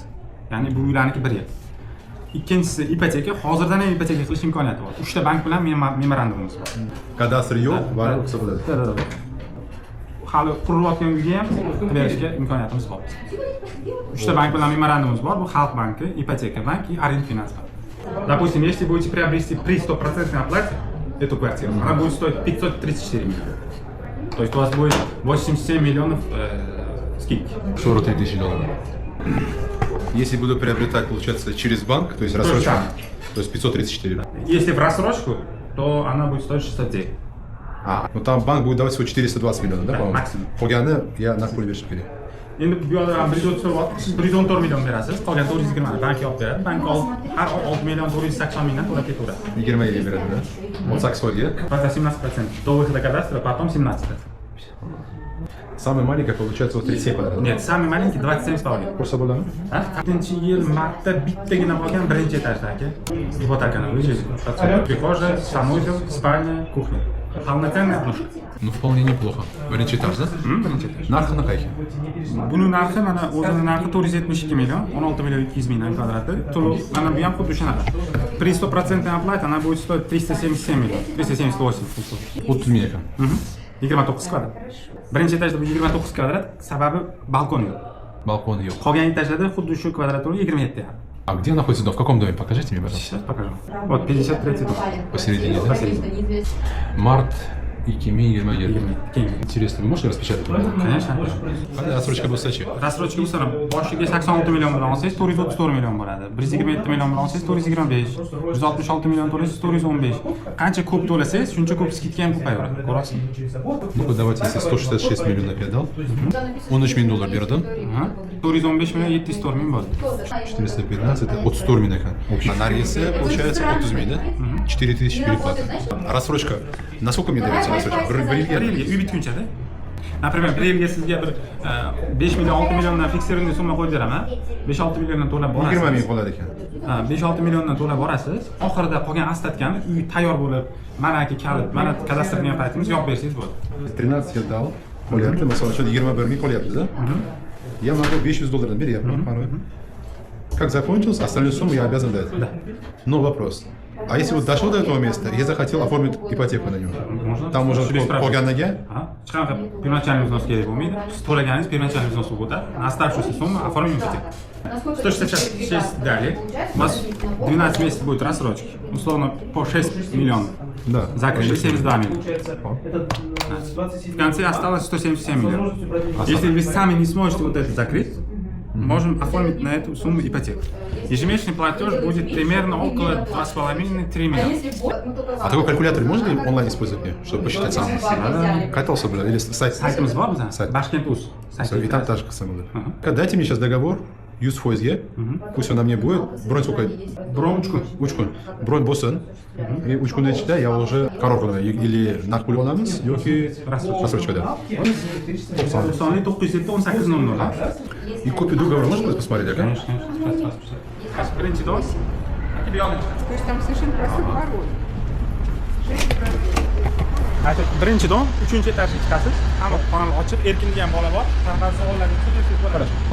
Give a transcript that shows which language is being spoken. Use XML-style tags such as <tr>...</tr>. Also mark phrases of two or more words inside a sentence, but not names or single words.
<uz>Ya'ni bu uylarniki 1 yil. Ikkinchisi ipoteka. Hozirdan ham ipoteka qilish imkoniyati bor. 3 ta bank bilan memorandumimiz bor. Kadastr yo'q, bari hisoblanadi. Hali qurilayotgan uyga ham berishga imkoniyatimiz bor. 3 ta bank bilan memorandumimiz bor. Bu Xalq banki, ipoteka banki, Аренfinans banki.</uz> <ru>Допустим, если будете приобрести при 100% оплате эту квартиру, она будет стоить 534 миллиона. То есть у вас будет 87 миллионов скидки. 43 тысячи долларов. Если буду приобретать, получается, через банк, то есть рассрочку, то есть 534. Если в рассрочку, то она будет стоить 69. Ну там банк будет давать всего 420 миллионов, да, по-моему? Максимум.</ru> <uz>Qolganini ya naqd pul berish kerak. Endi bu yoqda 114 million berasiz, qolgan 420 ni bank olib beradi. Bank har 6 million 480 mingdan to'lab ketaveradi. 20 yilga beradi, 18 foizga.</uz> <ru>Это 17%. До выхода кадастра, потом 17%. Самая маленькая получается вот 37 квадратов. Нет, самый маленький 27,5.</ru> <uz>Ko'rsa bo'ladimi? 4-yil martda bittagina qolgan birinchi etajda aka.</uz> <ru>Ипотеканы выжили. Прихожая, санузел, спальня, кухня. Полноценная однушка. Ну вполне неплохо.</ru> <uz>Birinchi etаж,</uz> <ru>да?</ru> <uz>Birinchi etaj. Narxi qanaqa? Buni narxi mana o'zini narxi 472 million, 16 million 200 mingdan kvadrati. To'lov mana bu ham xuddi shunaqa.</uz> <ru>При 100% оплате она будет стоить 377 million, 378</ru> <uz>30 ming ekan. 29 kvadrat. Birinchi etajda bu 29 kvadrat, sababi balkon yo'q. Балкона yok. Qolgan etajlarda xuddi shu kvadratura 27 ham.</uz> <ru>А где находится дом? В каком доме? Покажите мне, пожалуйста. Сейчас покажу. Вот 53 дом. Посередине, да? Март 2027. Интересно, вы можете распечатать? Конечно.</ru> <uz>Qanday рассрочка bo'lsa chi? Rassrochka bo'lsa ham boshiga 86 million bilan olsangiz 434 million bo'ladi. 127 million bilan olsangiz 425, 166 million to'lasangiz 415. Qancha ko'p to'lasangiz, shuncha ko'p skidka ham ko'payaveradi. Ko'rasiz?</uz> <ru>Ну-ка, давайте, если 166 миллионов я дал, 13 миллион доллар berdim.</ru> <uz>415 million 704 ming bo'ldi.</uz> <ru>415 это 34 миллиона ekan. А нарезы получается 30 миллион, да? 4000 переплаты. А рассрочка, насколько мне дается рассрочка?</ru> <uz>Bir yilga? Bir yilga uy bitgunchada. Например, bir yilga sizga bir 5 million 6 milliondan fiksirli summa qo'yib beraman. 5-6 milliondan to'lab borasiz. 20 ming qoladi ekan. 5-6 milliondan to'lab borasiz. Oxirida qolgan ostatkani uy tayyor bo'lib, mana aka kalit, mana kadastr qilgan paytimiz yopib bersangiz bo'ladi.</uz> <ru>13 я дал,</ru> <uz>qolyapti, masalan uchun 21 ming qolyapti,</uz> <ru>да? Я могу 500 долларов берем, как закончился, остальную сумму я обязан дать. Да. Но вопрос. А если вот дошел до этого места, я захотел оформить ипотеку на него. Можно. Там уже qolganiga</ru> <uz>Hech qanaqa</uz> <ru>первоначальный взнос</ru> <uz>kerak bo'lmaydi. Siz to'laganingiz</uz> <ru>первоначальный взнос</ru> <uz>bo'lib o'tadi.</uz> <ru>Оставшуюся сумму оформим ипотеку. 166 далее. У вас 12 месяцев будет рассрочки. Условно по 6 миллионов. да, Закрыли 72 миллиона. В конце осталось 177 миллионов. Если вы сами не сможете вот это закрыть, можем оформить на эту сумму ипотеку. Ежемесячный платеж будет примерно около 2,5-3 миллиона. А такой калькулятор можно ли онлайн использовать мне, чтобы посчитать сам? Катался бы, или сайт?</ru> <uz>Saytimiz bor bizning.</uz> <ru>Сайт.</ru> <uz>Bashkent.uz.</uz> <ru>И там та же самая. Дайте мне сейчас договор, use foizga, пусть он на мне будет, бронь сколько?</ru> <uz>Bron 3 kun. 3 kun. Bronь bo'lsin. И 3 kunning ichida</uz> <ru>я уже</ru> <uz>qaror qilaman. Или naqd pul olamiz yoki рассрочкада. 90-907-1800.</uz> <ru>И копию договора можно посмотреть, да? Конечно.</ru> <uz>Birinchi dom.</uz> <ru>То есть там совершенно простой пароль.</ru> <uz>Birinchi dom, 3-chi etajga chiqasiz. Hamma xonani ochib, erkin degan bola bor. Qanaqa savollarga qiziqsangiz bo'ladi.</uz>